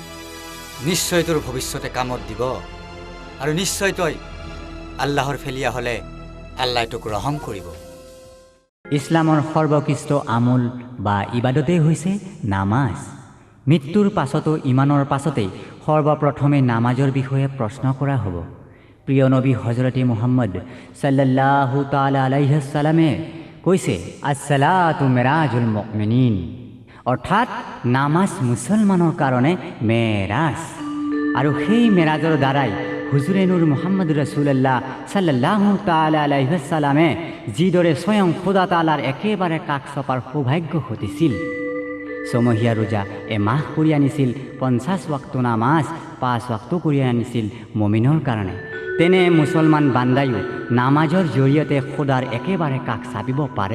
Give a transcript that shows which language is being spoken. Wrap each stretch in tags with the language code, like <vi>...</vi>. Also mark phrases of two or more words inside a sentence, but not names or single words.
<as>নিশ্চয় তোৰ ভৱিষ্যতে কামত দিব, আৰু নিশ্চয় তই আল্লাহৰ ফেলিয়া হ'লে আল্লাই তোক ৰহম কৰিব। ইছলামৰ সৰ্বকৃষ্ট আমল বা ইবাদতেই হৈছে নামাজ। মৃত্যুৰ পাছতো ইমানৰ পাছতেই সৰ্বপ্ৰথমে নামাজৰ বিষয়ে প্ৰশ্ন কৰা হ'ব। প্ৰিয় নবী হজৰতে মুহাম্মদ</as> <ar>صلى الله تعالى عليه وسلم</ar> <as>কৈছে,</as> <ar>الصلاة معراج المؤمنين,</ar> <as>অৰ্থাৎ নামাজ মুছলমানৰ কাৰণে মেৰাজ, আৰু সেই মেৰাজৰ দ্বাৰাই হুজুৰে নুৰ মুহাম্মদ</as> <ar>رسول الله صلى الله تعالى عليه وسلم</ar> <as>যিদৰে স্বয়ং খোদা তাআলাৰ একেবাৰে কাষ চপাৰ সৌভাগ্য ঘটিছিল, ছমহীয়া ৰোজা এমাহ কৰি আনিছিল, 50 ওয়াক্ত নামাজ 5 ওয়াক্ত কৰি আনিছিল মুমিনৰ কাৰণে, তেনে মুছলমান বান্দায়ো নামাজৰ জৰিয়তে খোদাৰ একেবাৰে কাষ চাপিব পাৰে।</as>